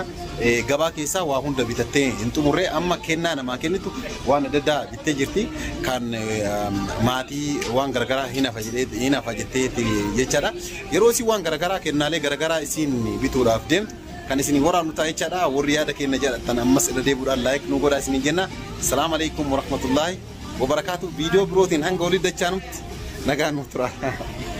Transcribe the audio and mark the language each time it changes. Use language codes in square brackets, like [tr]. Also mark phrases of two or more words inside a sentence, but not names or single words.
[om] Gabaa keessaa waa hunda bitattee hin xumurre amma kennaa namaa kennitu waan adda addaa bittee jirti kan maatii waan garagaraa hin hafa jettee jechaadha. Yeroo isin waan garagaraa kennaalee garagaraa isin bituudhaaf deemtu kan isin waraabnu ta'a jechaadha. Warri yaada keenya jaalatan ammas irra deebi'uudhaan like nu godhaa isiniin jenna. [ar] السلام عليكم ورحمة الله وبركاته. [om] Viidiyoo birootiin hanga olii dachaanutti nagaan nuuf tura.